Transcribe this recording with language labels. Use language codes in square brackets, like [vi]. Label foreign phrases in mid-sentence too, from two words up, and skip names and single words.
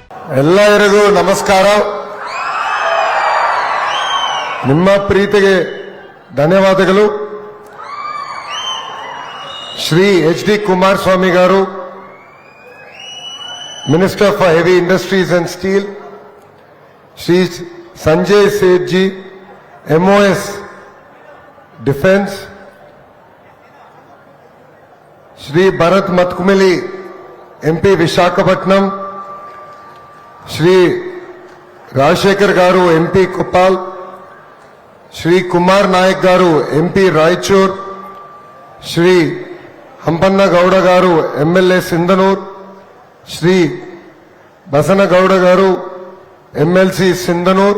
[kn] ಎಲ್ಲರಿಗೂ ನಮಸ್ಕಾರ. ನಿಮ್ಮ ಪ್ರೀತಿಗೆ ಧನ್ಯವಾದಗಳು. [en] ಶ್ರೀ ಎಚ್ ಡಿ ಕುಮಾರಸ್ವಾಮಿ గారు, minister for heavy industries and steel, శ్రీ సంజయ్ సేఠ్ జీ, MoS defence, శ్రీ భరత్ మత్కుమిలి ఎంపీ విశాఖపట్నం, శ్రీ రాజశేఖర్ గారు ఎంపీ కుప్పాల్, శ్రీ కుమార్ నాయక్ గారు ఎంపీ రాయచూర్, శ్రీ హంపన్న గౌడ గారు ఎమ్మెల్యే సింధనూర్, శ్రీ బసన గౌడ గారు ఎమ్మెల్సీ సింధనూర్.